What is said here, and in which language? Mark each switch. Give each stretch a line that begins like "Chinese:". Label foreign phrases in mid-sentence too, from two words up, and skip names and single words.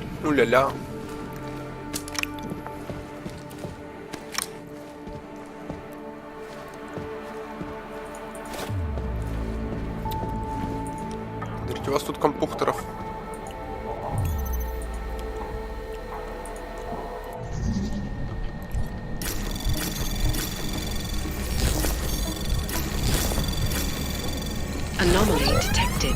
Russian: Уля-ля. Смотрите, у вас тут компухтеров.
English: Anomaly detected.